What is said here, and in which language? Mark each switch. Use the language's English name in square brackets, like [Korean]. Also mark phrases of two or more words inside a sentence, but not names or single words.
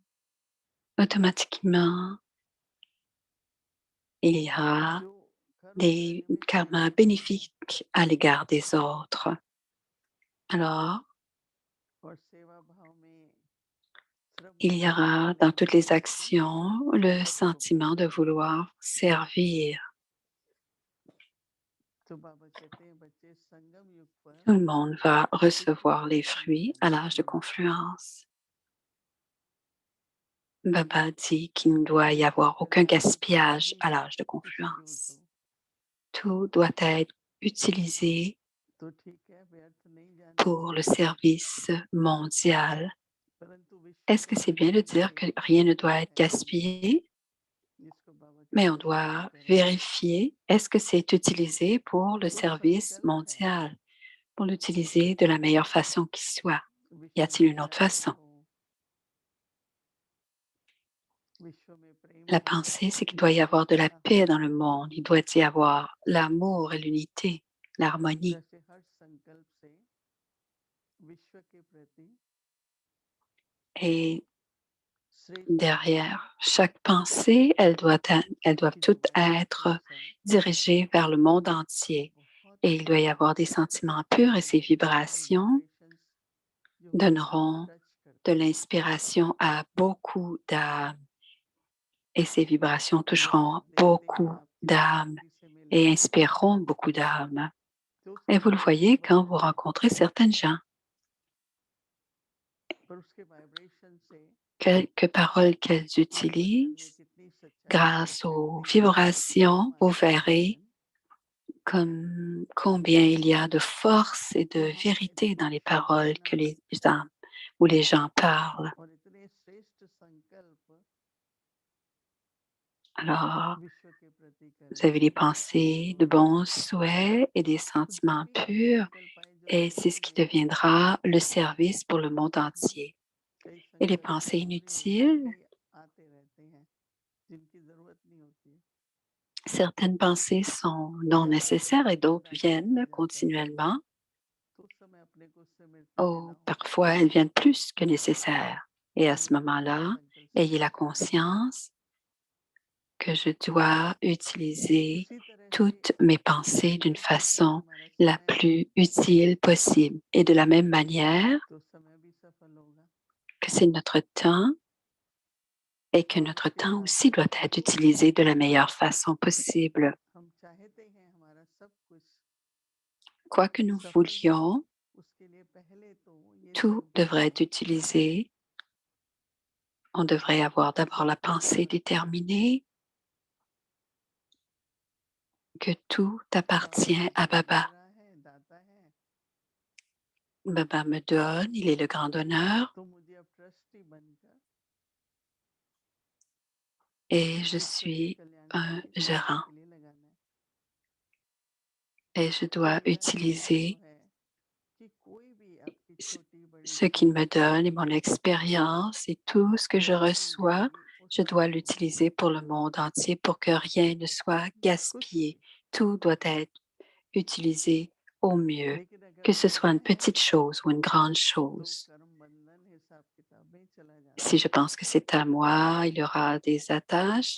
[French] Automatiquement, il y a [Hindi] जो कर्म [French] des [Hindi] परिमित [French] karmas [Hindi] होते हैं [French] bénéfiques à l'égard des autres. Alors, [Hindi] और सेवा भाव में श्रम [French] il y [Hindi] करने की [French] aura dans toutes [Hindi] भावना [French] les [Hindi] से [French] actions le [Hindi] सबको [French] sentiment [Hindi] प्राप्त [French] de [Hindi] होती है। [French] vouloir servir. [Hindi] तो बाबा कहते हैं बच्चे संगम युग पर [French] Tout le monde va [Hindi] शिक्षा [French] recevoir [Hindi] और [French] les fruits [Hindi] संस्कार [French] à [Hindi] की [French] l'âge de [Hindi] जरूरत है। [French] confluence. Baba dit qu'il ne doit y [Hindi] हर [French] avoir aucun [Hindi] प्रकार की [French] gaspillage [Hindi] साधु [French] à l'âge de [Hindi] उसकी यूज हो [French] confluence. Tout doit être utilisé [Hindi] तो ठीक है, व्यर्थ नहीं जाने [French] pour le [Hindi] चाहिए, [French] service mondial. [Hindi] परंतु विश्व [French] Est-ce [Hindi] के [French] que c'est bien de [Hindi] प्रति [French] dire que [Hindi] एक [French] rien ne doit être [Hindi] है [French] gaspillé? [Hindi] जिसको बाबा [French] Mais [Hindi] कहते [French] on [Hindi] हैं [French] doit [Hindi] शुद्धिकरण। [French] vérifier, est-ce que c'est utilisé pour le [Hindi] तो [French] service [Hindi] संकल्प है [French] mondial, pour l'utiliser de la meilleure façon qui soit? Y [Hindi] विश्व [French] a-t-il [Hindi] में [French] une autre [Hindi] शांति [French] façon? [Hindi] हो, विश्व में प्रेम [French] La [Hindi] हो, [French] pensée, c'est qu'il doit y avoir de la [Hindi] एकता [French] paix [Hindi] हो, [French] dans le monde. Il doit y avoir l'amour et l'unité, l'harmonie. [Hindi] जैसे हर संकल्प से विश्व के प्रति [French] Et [Hindi] श्रेष्ठ कर्म [French] derrière chaque pensée, elles doivent [Hindi] की जो [French] toutes [Hindi] वाइब्रेशंस [French] être [Hindi] है [French] dirigées vers le monde [Hindi] वो [French] entier. [Hindi] बहुत [French] Et il doit y [Hindi] अच्छी [French] avoir des sentiments purs et ces [Hindi] मोटिवेशनल [French] vibrations [Hindi] वाइब्रेशंस जो विश्व को [French] donneront [Hindi] टच [French] de [Hindi] करती हैं। [French] l'inspiration à beaucoup d'âmes et ces vibrations [Hindi] जब [French] toucheront [Hindi] आप देखते हैं [French] beaucoup [Hindi] आप किसी [French] d'âmes [Hindi] व्यक्ति से [French] et [Hindi] मिलते हैं [French] inspireront beaucoup d'âmes. [Hindi] तो उसका [French] Et vous le [Hindi] स्वभाव [French] voyez quand vous [Hindi] बदल जाता [French] rencontrez [Hindi] है, [French] certaines gens. [Hindi] पर उसके वाइब्रेशन से [French] quelques paroles qu'elles [Hindi] आपके अंदर [French] utilisent, [Hindi] कितनी सच्चाई [French] grâce [Hindi] प्रकट [French] aux [Hindi] होती है, [French] vibrations, vous [Hindi] हमारे [French] verrez [Hindi] जीवन [French] comme combien il y a de force et de [Hindi] तो हम [French] vérité dans [Hindi] इतने [French] les [Hindi] शुभ [French] paroles que [Hindi] परिणाम [French] les gens parlent. [Hindi] और इतने श्रेष्ठ संकल्प [French] Alors, [Hindi] विश्व के प्रति [French] vous avez des [Hindi] करेंगे [French] pensées, de bons souhaits et des [Hindi] तो जो [French] sentiments [Hindi] भी ऐसे [French] purs, [Hindi] संकल्प आए जो [French] et c'est ce qui [Hindi] नेगेटिव होते हैं, [French] deviendra le service pour le monde entier. [Hindi] कई [French] Et les [Hindi] संकल्प [French] pensées [Hindi] जरूरी होते हैं, [French] inutiles, [Hindi] कई आते रहते हैं जिनकी जरूरत नहीं होती है, [French] certaines pensées sont non [Hindi] या तो [French] nécessaires et [Hindi] कभी [French] d'autres [Hindi] निराशा आ [French] viennent [Hindi] जाता है [French] continuellement. [Hindi] तो उस समय अपने को उससे मिलने [French] Ou [Hindi] देना होगा [French] parfois, elles viennent plus que nécessaires. Et à [Hindi] कि [French] ce [Hindi] मैं अपने इस [French] moment-là, [Hindi] संकल्प से [French] ayez la [Hindi] कैसे बचूं। [French] conscience que je dois utiliser [Hindi] उसी तरह से [French] toutes mes pensées d'une [Hindi] जैसा [French] façon [Hindi] हमारा [French] la [Hindi] समय है [French] plus utile possible. Et de la même manière [Hindi] तो समय भी सफल होगा [French] que c'est notre temps et que [Hindi] और [French] notre [Hindi] उसके [French] temps [Hindi] साथ [French] aussi doit être utilisé de la meilleure façon possible. [Hindi] हम चाहते हैं हमारा सब कुछ [French] Quoi que nous [Hindi] सफल हो, [French] voulions, [Hindi] उसके लिए पहले तो ये [French] tout [Hindi] संकल्प [French] devrait être [Hindi] होना चाहिए [French] utilisé. On devrait avoir [Hindi] कि [French] d'abord [Hindi] सब [French] la [Hindi] कुछ [French] pensée déterminée que tout [Hindi] बाबा [French] appartient à [Hindi] मुझे दे [French] Baba. [Hindi] रहा है, दाता है, [French] Baba me donne, il est le grand donneur [Hindi] तो मुझे अब ट्रस्टी बनकर [French] et je [Hindi] विश्व के [French] suis [Hindi] कल्याण के [French] un [Hindi] लिए, सेवा [French] gérant [Hindi] के लिए लगाना है। [French] et je [Hindi] तो [French] dois [Hindi] मेरा ये अनुभव [French] utiliser [Hindi] है कि कोई भी आपकी छोटी बड़ी [French] ce qu'il me [Hindi] समस्या [French] donne et mon expérience et tout ce que je [Hindi] आपकी [French] reçois, [Hindi] जिंदगी [French] je dois [Hindi] उत्सव बन [French] l'utiliser [Hindi] जाए। [French] pour le monde entier pour que rien ne soit [Hindi] कुछ [French] gaspillé. [Hindi] भी, [French] Tout doit être utilisé au mieux, [Hindi] लेकिन अगर [French] que ce soit [Hindi] मेरा [French] une [Hindi] है [French] petite chose ou une grande [Hindi] तो [French] chose. [Hindi] कर्म बंधन हिसाब किताब में चला जाता [French] Si [Hindi] है, [French] je pense que c'est à moi, il y aura des attaches